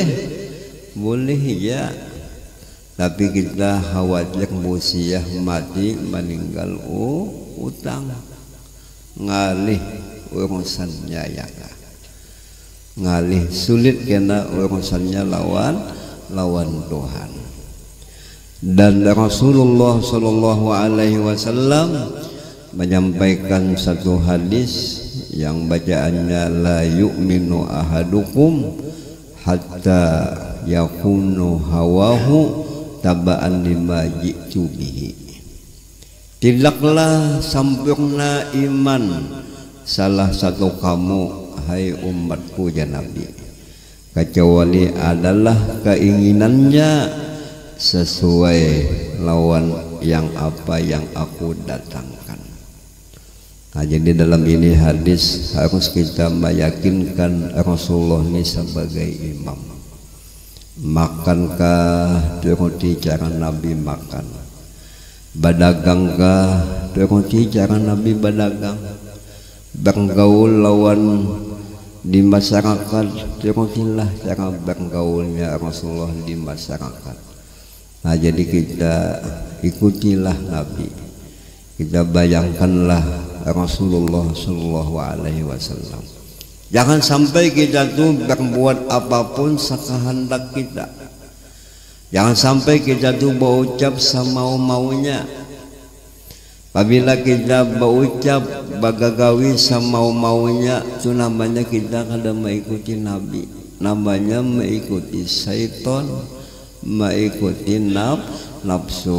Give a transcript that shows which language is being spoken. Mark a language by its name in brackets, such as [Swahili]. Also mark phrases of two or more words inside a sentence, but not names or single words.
[Banjar] Boleh ya, tapi kita khawatir musiah mati meninggal utang, ngalih urusannya ya kah. Ngalih sulit kena urusannya lawan Tuhan. [Indonesian] Dan Rasulullah [Arabic] صلى الله عليه وسلم [Indonesian] menyampaikan satu hadis yang bacaannya, [Arabic] لا يؤمن أحدكم حتى يكون هواه تبعا لما جئت به. [Indonesian] Tidaklah sempurna iman salah satu kamu, hai umatku ya Nabi, kecuali adalah keinginannya sesuai lawan yang apa yang aku datangkan. Nah, jadi dalam ini hadis harus kita meyakinkan Rasulullah ini sebagai imam. [Banjar] Makankah turuti cara Nabi makan, badagangkah turuti cara Nabi badagang, bergaul lawan di masyarakat turutilah cara bergaulnya Rasulullah di masyarakat. [Indonesian] Nah, jadi kita ikutilah Nabi, kita bayangkanlah Rasulullah [Arabic] صلى الله عليه وسلم. [Indonesian] Jangan sampai kita tuh berbuat apapun sekehendak kita. Jangan sampai kita tuh berucap semau-maunya. Apabila kita berucap bagagawi semau-maunya, itu namanya kita kada mengikuti Nabi, namanya mengikuti syaitan, mengikuti nafsu.